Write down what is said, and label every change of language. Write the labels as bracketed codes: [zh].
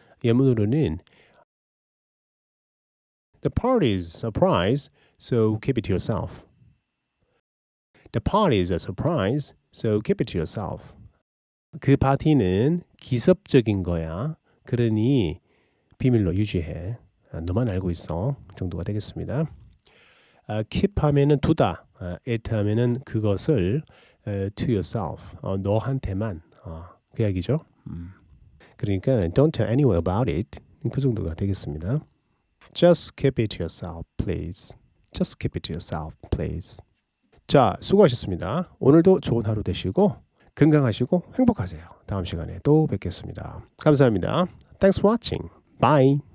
[ko] 예문으로는 [en] The party is a surprise, so keep it to yourself. The party is a surprise, so keep it to yourself. [ko] 그 파티는 기습적인 거야. 그러니 비밀로 유지해. 너만 알고 있어. 정도가 되겠습니다. keep 하면은 두다. [en] it [ko] 하면은 그것을 [en] to yourself. [ko] 너한테만. 그 이야기죠. 그러니까 [en] don't tell anyone about it. [ko] 그 정도가 되겠습니다. [en] Just keep it to yourself, please. Just keep it to yourself, please. [ko] 자, 수고하셨습니다. 오늘도 좋은 하루 되시고 건강하시고 행복하세요. 다음 시간에 또 뵙겠습니다. 감사합니다. [en] Thanks for watching. Bye.